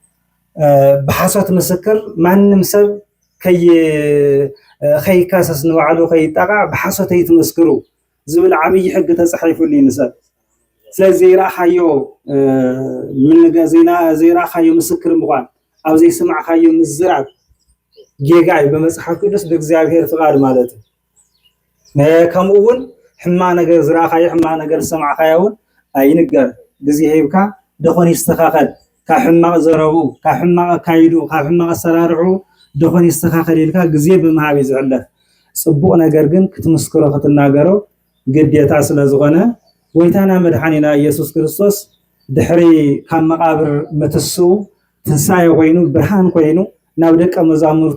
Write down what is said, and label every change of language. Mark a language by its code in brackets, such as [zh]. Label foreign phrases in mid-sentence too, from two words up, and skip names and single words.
[ti] ብሓሶት ምስክር ማንም ሰብ ከይካሰስ ንባዕሉ ከይጠቃዕ ብሓሶት ኣይትመስክሩ ዝብል ዓብይ ሕጊ ተጻሒፉሉ ይንሰብ ስለዚ ዘይረኣኻዮ ዘይረኣኻዮ ምስክር ምዃን ኣብ ዘይሰማዕኻዮ ምዝራብ ጌጋይ በመጽሐፍ ቅዱስ በእግዚአብሔር ፍቃድ ማለት እዩ ከምኡ እውን ሕማቕ ነገር ዝረኣኻዮ ሕማቕ ነገር ሰማዕኻዮ እውን ኣይንገር ግዜ ሂብካ ደኾን ይስተኻኸል ካብ ሕማቕ ዘረቡ ካብ ሕማቕ ካይዱ ካብ ሕማቕ ኣሰራርዑ ደኾን ይስተኻኸል ኢልካ ግዜ ብምሃብ እዩ ዝሕለፍ ጽቡቕ ነገር ግን ክትምስክሮ ክትናገሮ ግዴታ ስለ ዝኾነ ጎይታና መድሓኒና ኢየሱስ ክርስቶስ ድሕሪ ካብ መቃብር ምትስኡ ትንሳኤ ኮይኑ ብርሃን ኮይኑ ናብ ደቀ መዛሙርቱ